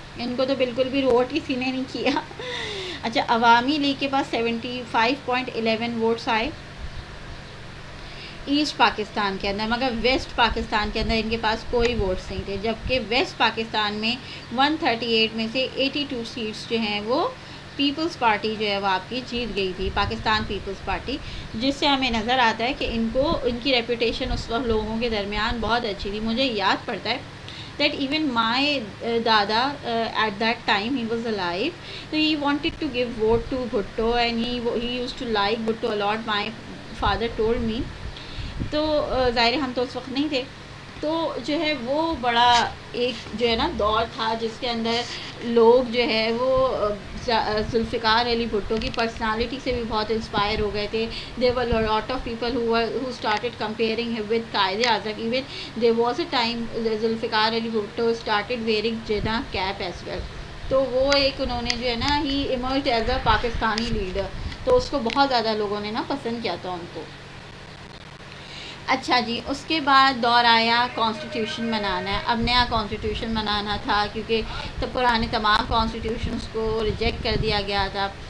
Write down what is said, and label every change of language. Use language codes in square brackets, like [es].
[ur] ان کو تو بالکل بھی ووٹ کسی نے نہیں کیا. اچھا, عوامی لیگ کے پاس 75.11 ووٹس آئے ایسٹ پاکستان کے اندر, مگر ویسٹ پاکستان کے اندر ان کے پاس کوئی ووٹس نہیں تھے, جبکہ ویسٹ پاکستان میں 138 میں سے 82 سیٹس جو ہیں وہ پیپلز پارٹی جو ہے وہ آپ کی جیت گئی تھی, پاکستان پیپلز پارٹی, جس سے ہمیں نظر آتا ہے کہ ان کی ریپوٹیشن اس وقت لوگوں کے درمیان بہت اچھی تھی. مجھے یاد پڑتا ہے [en] that even my dada at that time he was alive, so he wanted to give vote to Bhutto and he used to like Bhutto a lot, my father told me. [ur] تو ظاہر ہم تو اس وقت نہیں تھے, تو جو ہے وہ بڑا ایک جو ہے نا دور تھا جس کے اندر لوگ جو ہے وہ ذوالفقار علی بھٹو کی پرسنالٹی سے بھی بہت انسپائر ہو گئے تھے. [en] there were a lot of people who started comparing him with Quaid Azam. even there was a time Zulfikar Ali Bhutto started wearing Jinnah cap as well. [ur] تو وہ ایک انہوں نے جو ہے نا [en] he emerged as a [ur] Pakistani leader, تو اس کو بہت زیادہ لوگوں نے نا پسند کیا تھا ان کو. اچھا جی, اس کے بعد دور آیا کانسٹیٹیوشن بنانا ہے. اب نیا کانسٹیٹیوشن بنانا تھا کیونکہ تو پرانے تمام کانسٹیٹیوشنس کو ریجیکٹ کر دیا گیا تھا.